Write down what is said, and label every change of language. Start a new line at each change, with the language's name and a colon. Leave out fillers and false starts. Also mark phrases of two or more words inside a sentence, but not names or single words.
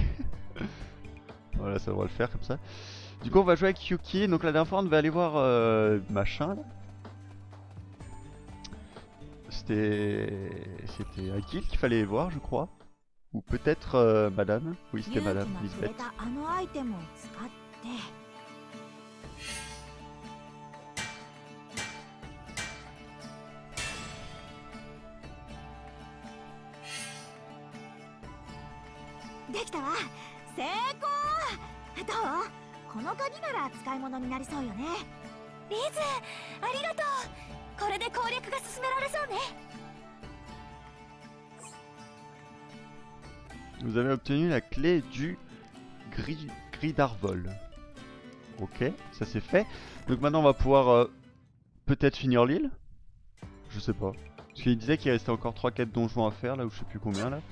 French: Voilà, ça devrait le faire comme ça. Du coup on va jouer avec Yuki, donc la dernière fois on devait aller voir machin là. C'était un guild qu'il fallait voir je crois. Ou peut-être madame. Oui c'était madame Lisbeth.
Japanese: できたわ。成功。どう？この鍵なら使い物になりそうよね。リズ、ありがとう。これで攻略が進められそうね。
French: Vous avez obtenu la clé du gris d'Arvol. Ok, ça c'est fait. Donc maintenant on va pouvoir peut-être finir l'île. Je sais pas. Parce qu'il disait qu'il restait encore 3-4 donjons à faire là, ou je sais plus combien là.